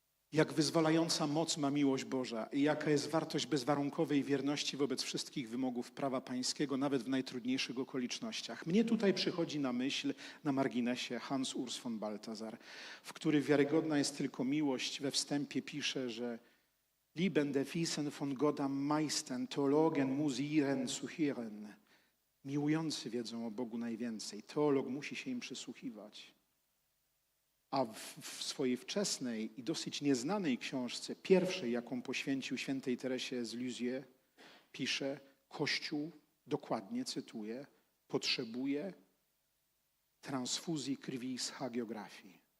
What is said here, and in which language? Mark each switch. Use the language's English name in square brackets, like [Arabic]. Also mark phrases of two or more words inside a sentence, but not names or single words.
[Polish] Jak wyzwalająca moc ma miłość Boża i jaka jest wartość bezwarunkowej wierności wobec wszystkich wymogów prawa pańskiego, nawet w najtrudniejszych okolicznościach. Mnie tutaj przychodzi na myśl, na marginesie, Hans Urs von Balthasar, w który wiarygodna jest tylko miłość. We wstępie pisze, że [German] Liebende wissen von Gott am meisten, Theologen muss ihren zuhören. [Polish] Miłujący wiedzą o Bogu najwięcej. Teolog musi się im przysłuchiwać. A w swojej wczesnej i dosyć nieznanej książce, pierwszej, jaką poświęcił świętej Teresie z Lisieux, pisze: Kościół, dokładnie cytuję, potrzebuje transfuzji krwi z hagiografii.